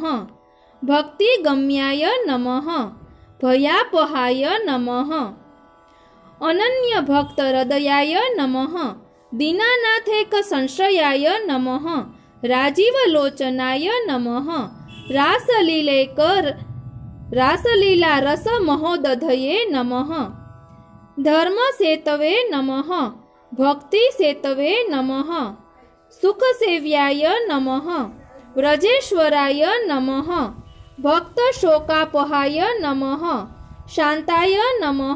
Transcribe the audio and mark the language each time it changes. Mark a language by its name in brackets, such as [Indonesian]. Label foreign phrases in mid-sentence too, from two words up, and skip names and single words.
[Sanskrit] ભક્તિ ગમ્યાય નમઃ. ભયાપહાય નમઃ. અનન્ય ભક્ત હૃદયાય નમઃ. દીનાનાથેક સંશ્રયાય નમઃ. રાજીવલોચનાય નમઃ. રાસલીલેકર रासलीला रस महोदधये नमः। धर्म सेतवे नमः। भक्ति सेतवे नमः। सुख सेव्याय नमः। व्रजेश्वराय नमः। भक्त शोकापहाय नमः। शांताय नमः।